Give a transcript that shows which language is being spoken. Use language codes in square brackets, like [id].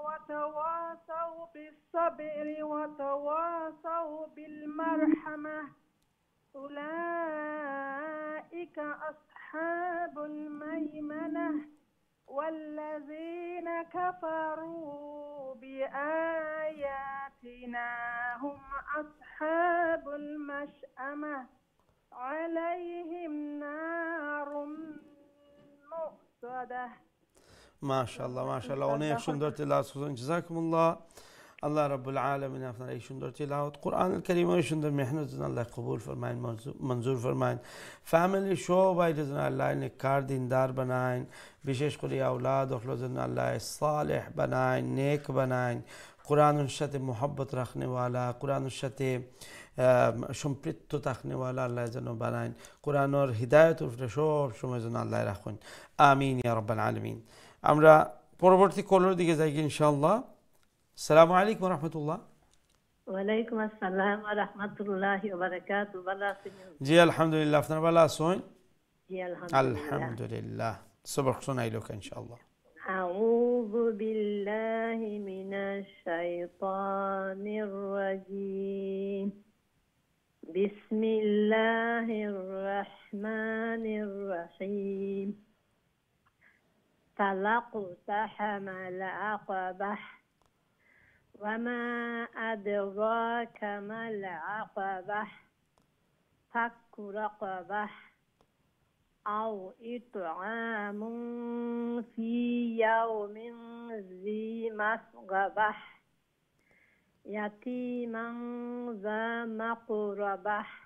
[ar] وتواصوا بالصبر وتواصوا بالمرحمة أولئك أصحاب الميمنة والذين كفروا بآياتنا هم أصحاب المشأمة عليهم نار مؤصدة ما شاء الله ما شاء الله [bn] অনেক সুন্দর তেলাওয়াত করেছেন জাযাকুমুল্লাহ আল্লাহ রাব্বুল আলামিন আপনার এই সুন্দর তেলাওয়াত কোরআনুল কারীমের সুন্দর মেহনত যেন আল্লাহ কবুল ফরমায়েন মঞ্জুর ফরমায়েন ফ্যামিলি সবাই যেন আল্লাহ নেককার দিনদার বানায়েন বিশেষ করে আওলাদ ওগুলো যেন আল্লাহ সালেহ বানায়েন নেক বানায়েন কোরআনের সাথে মোহাব্বত রাখনেওয়ালা কোরআনের সাথে সম্পৃক্ত থাকনেওয়ালা আল্লাহ যেন বানায়েন কোরআনের হিদায়াতের উপরে সব সময় যেন আল্লাহ রাখুন আমিন ইয়া রাব্বাল আলামিন আমরা পরবর্তী কলের দিকে যাই ইনশাআল্লাহ আসসালামু আলাইকুম ওয়া রাহমাতুল্লাহ ওয়ালাইকুম আসসালাম ওয়া রাহমাতুল্লাহি ওয়া বারাকাতুহু ভালো আছেন জি আলহামদুলিল্লাহ আপনারা ভালো আছেন জি আলহামদুলিল্লাহ আলহামদুলিল্লাহ সবক শোনাইলোক ইনশাআল্লাহ আউযু বিল্লাহি মিনাশ শাইতানির রাজীম বিসমিল্লাহির রাহমানির রাহিম [ar] فلقتحم العقبة وما أدراك ما العقبة فك رقبة أو إطعام في يوم ذي مسغبة يتيما ذا مقربة